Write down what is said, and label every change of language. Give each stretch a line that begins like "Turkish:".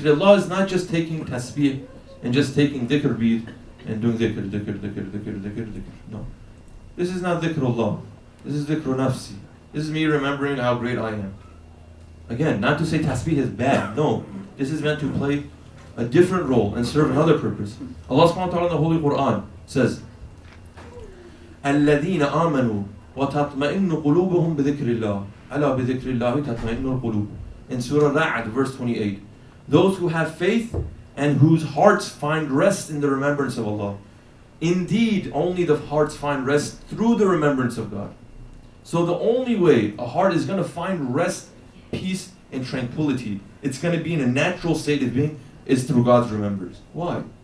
English: Dhikrullah is not just taking tasbih and just taking dhikr bead and doing dhikr. No. This is not dhikrullah. This is dhikru nafsi. This is me remembering how great I am. Again, not to say tasbih is bad. No. This is meant to play a different role and serve another purpose.
Arabic: Allah subhanahu wa ta'ala
English: in the Holy Quran says,
Arabic: الَّذِينَ آمَنُوا وَتَطْمَئِنُّ قُلُوبُهُمْ بِذِكْرِ اللَّهِ أَلَا بِذِكْرِ اللَّهِ تَطْمَئِنُّ الْقُلُوبُ.
English: In Surah Ra'd, verse 28. Those who have faith and whose hearts find rest in the remembrance of Allah. Indeed, only the hearts find rest through the remembrance of God. So the only way a heart is going to find rest, peace, and tranquility, it's going to be in a natural state of being, is through God's remembrance. Why?